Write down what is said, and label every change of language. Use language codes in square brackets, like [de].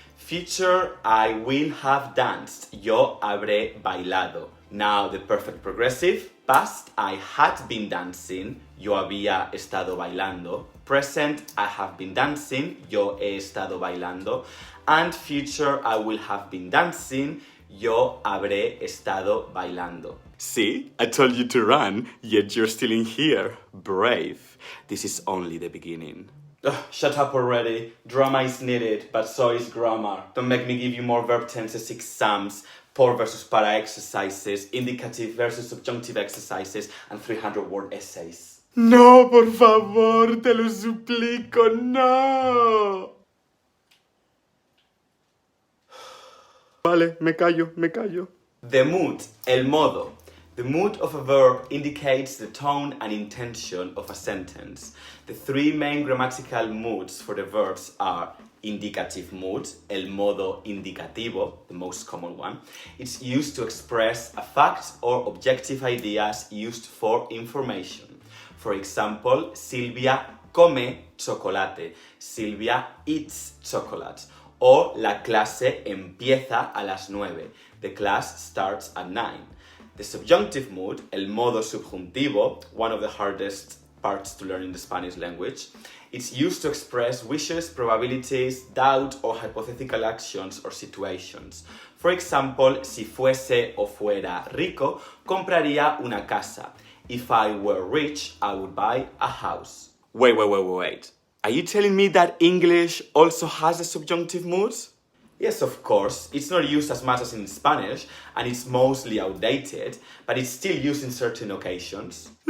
[en] Future, I will have danced, [es] yo habré bailado. [en] Now the perfect progressive. Past, I had been dancing, [es] yo había estado bailando. [en] Present, I have been dancing, [es] yo he estado bailando. [en] And future, I will have been dancing, [es] Yo habré estado bailando. [en] See, I told you to run, yet you're still in here. Brave. This is only the beginning. Ugh, shut up already. Drama is needed, but so is grammar. Don't make me give you more verb tenses exams, por versus para exercises, indicative versus subjunctive exercises, and 300-word essays. [es] No, por favor, te lo suplico, no. Vale, me callo. [en] The mood, [es] el modo. [en] The mood of a verb indicates the tone and intention of a sentence. The three main grammatical moods for the verbs are indicative mood, [es] el modo indicativo, [en] the most common one. It's used to express a fact or objective ideas used for information. For example, [es] Silvia come chocolate. [en] Silvia eats chocolate. [es] O la clase empieza a las 9. [en] The class starts at 9. The subjunctive mood, [es] el modo subjuntivo, [en] one of the hardest parts to learn in the Spanish language, it's used to express wishes, probabilities, doubt, or hypothetical actions or situations. For example, [es] si fuese o fuera rico, compraría una casa. [en] If I were rich, I would buy a house. Wait. Are you telling me that English also has a subjunctive mood? Yes, of course, it's not used as much as in Spanish, and it's mostly outdated, but it's still used in certain occasions.